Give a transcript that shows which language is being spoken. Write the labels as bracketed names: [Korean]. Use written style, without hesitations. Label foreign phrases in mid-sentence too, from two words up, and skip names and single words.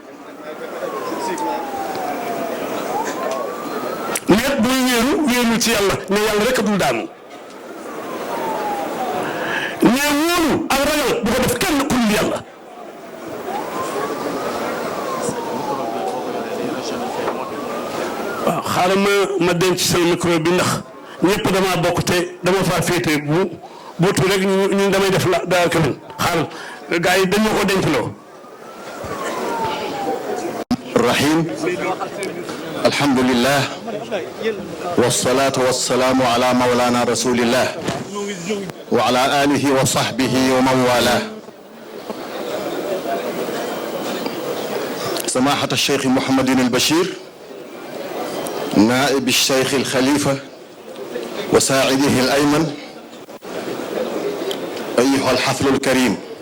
[Wolof] net buy wéeru ci yàlla ne yàlla rek a dul daanu ne wóolu ak ragal bu ko def kenn ku dul yàlla waaw xaaral ma denc sama micro bi ndax ñëpp damaa bokk te dama faa féete bu tu rek ñu damay def la daal keneen xaaral gars yi dañu ko denc loo [Arabic] الرحيم الحمد لله والصلاة والسلام على مولانا رسول الله وعلى آله وصحبه ومن والى سماحة الشيخ محمد البشير نائب الشيخ الخليفة وساعده الأيمن أيها الحفل الكريم